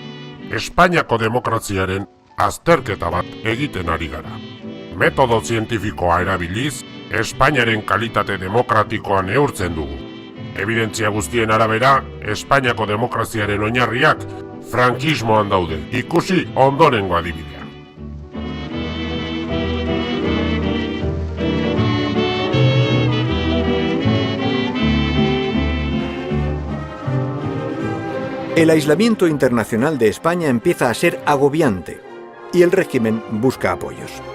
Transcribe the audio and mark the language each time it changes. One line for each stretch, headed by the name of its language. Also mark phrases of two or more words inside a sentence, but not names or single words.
Basque: Espainiako demokraziaren azterketa bat egiten ari gara. Metodo zientifikoa erabiliz, Espainiaren kalitate demokratikoa neurtzen dugu. Evidentzia guztien arabera, Espainiako demokraziaren oinarriak frankismoan daude. Ikusi ondorengo adibidea.
Spanish: El aislamiento internacional de España empieza a ser agobiante y el régimen busca apoyos.